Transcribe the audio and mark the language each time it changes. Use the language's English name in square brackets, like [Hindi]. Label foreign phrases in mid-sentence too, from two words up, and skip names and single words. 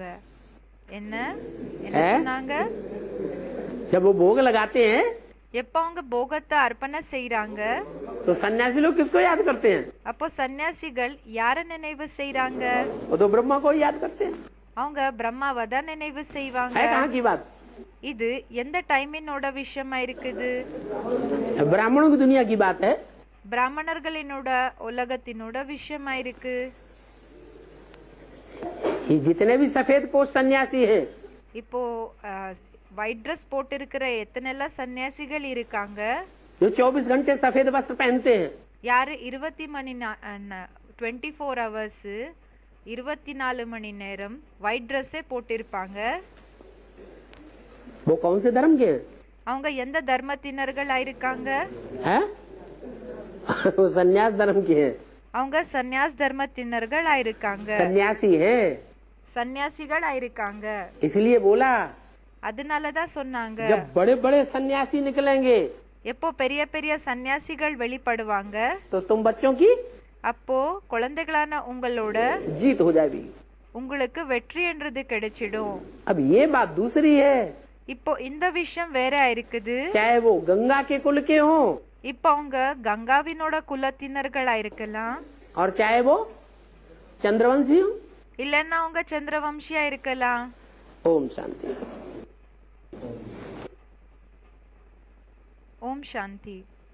[Tamil] என்ன சொன்னாங்க? [Hindi] जब वो भोग लगाते हैं [Tamil] எப்ப அவங்க போகத்தை அர்ப்பணை செய்யறாங்க, [Hindi] तो सन्यासी लोग किसको याद करते हैं? [Tamil] அப்போ சன்னியாசிகள் யார நினைவு செய்யறாங்க? [Hindi] वो तो ब्रह्मा को ही याद करते हैं. [Tamil] அவங்க பிரம்மாவை தான் நினைவு செய்வாங்க. [Hindi] है कहाँ की बात? [Tamil] இது எந்த டைமினோட விஷயமா இருக்குது? [Hindi] ब्राह्मणों की दुनिया की बात है. [Tamil] பிராமணர்களினோட உலகத்தினோட விஷயமா இருக்கு. [Hindi] ये जितने भी सफेद पोष सन्यासी हैं [Tamil] இப்போ [English] white dress [Tamil] போட்டு இருக்கிற எத்தனை எல்லாம் சன்னியாசிகள் இருக்காங்க, [Hindi] जो 24 घंटे सफेद वस्त्र पहनते हैं, [Tamil] யாரு 24 hours 24 மணி நேரம் [English] white dress [Tamil] போட்டிருப்பாங்க, [Hindi] वो कौन से धर्म के हैं? [Tamil] அவங்க எந்த தர்மத்தினர்களா இருக்காங்க? [Hindi] है? वो सन्यास धर्म के हैं. [Tamil] அவங்க சன்னியாஸ் தர்மத்தினர்களா இருக்காங்க, [Hindi] सन्यासी हैं. [Tamil] சன்னியாசிகளா இருக்காங்க. [Hindi] इसलिए बोला [Tamil] அதனாலதான் சொன்னாங்க, [Hindi] जब बड़े बड़े सन्यासी निकलेंगे [Tamil] எப்போ பெரிய பெரிய சன்னியாசிகள் வெளிப்படுவாங்க, [Hindi] तो तुम बच्चों की [Tamil] அப்போ குழந்தைகளான உங்களோட [Hindi] जीत हो जाएगी. [Tamil] உங்களுக்கு வெற்றி என்றது கிடைச்சிடும். [Hindi] अब ये बात दूसरी है. [Tamil] இப்போ இந்த விஷயம் வேற இருக்குது. [Hindi] चाहे वो गंगा के कुल के हों [Tamil] இப்போ அவங்க கங்காவினோட குலத்தினர்களா இருக்கலாம், [Hindi] और चाहे वो चंद्रवंशी हो. [Tamil] இல்லன்னா அவங்க சந்திரவம்சியா இருக்கலாம். [Hindi] ओम शांति. [Tamil] ஓம் சாந்தி.